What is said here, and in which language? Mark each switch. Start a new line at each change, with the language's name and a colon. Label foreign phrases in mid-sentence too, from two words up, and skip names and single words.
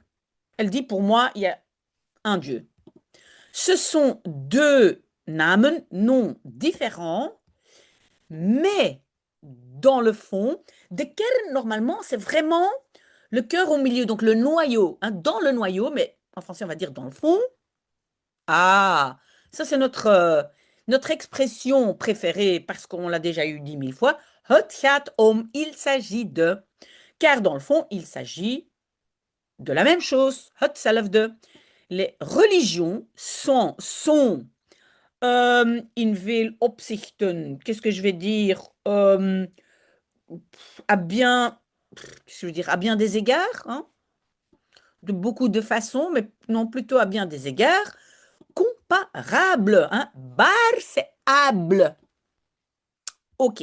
French: Elle dit, pour moi, il y a un Dieu. Ce sont deux namen, noms différents, mais dans le fond,
Dutch: de kern,
French: normalement, c'est vraiment le cœur au milieu, donc le noyau, dans le noyau, mais en français, on va dire dans le fond. Ah, ça c'est notre expression préférée parce qu'on l'a déjà eu 10 000 fois.
Dutch: Het gaat om,
French: il s'agit de. Car dans le fond, il s'agit de la même chose.
Dutch: Hetzelfde.
French: Les religions sont
Dutch: in veel opzichten,
French: qu'est-ce que je vais dire, à bien, je veux dire, à bien des égards, de beaucoup de façons, mais non plutôt à bien des égards, comparables. Bar, c'est able. Ok.